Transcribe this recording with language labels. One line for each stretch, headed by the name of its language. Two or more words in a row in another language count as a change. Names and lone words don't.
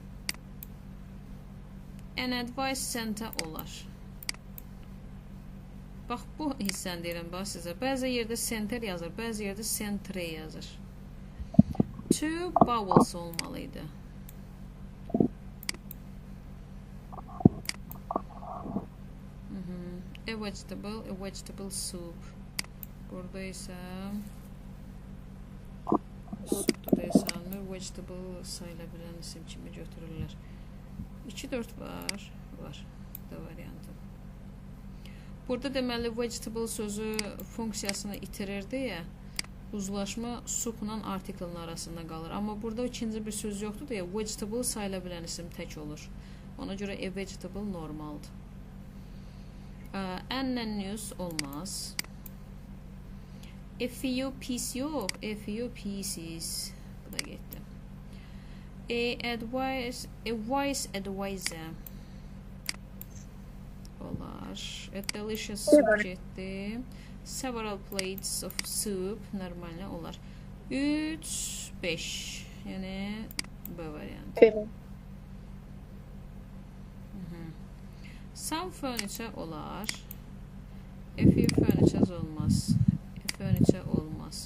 English: An advice center olar.
Azerbaijani: Bax, bu hissəni deyirəm bax sizə. Bəzi yerdə center yazır, bəzi yerdə centre yazır.
English: Two vowels olmalıydı. A vegetable soup.
Azerbaijani: Burada isə soup deyilsən, vegetable sayıla bilən isim kimi götürürlər. 2-4 var. Da variantı. Burada deməli vegetable sözü funksiyasını itirir deyə uzlaşma supla artikelin arasında qalır. Amma burada ikinci bir söz yoxdur deyə vegetable sayıla bilən isim tək olur. Ona görə
English: a vegetable
Azerbaijani: normaldır.
English: An news olmaz. A few pieces yox. A few pieces.
Azerbaijani: Bu da getdi.
English: A wise advisor olar. A delicious soup getdi. Several plates of soup normalne olar.
Azerbaijani: 3, 5. Yəni B variantı.
English: Some furniture olar. A few furnitures olmaz. A furniture olmaz.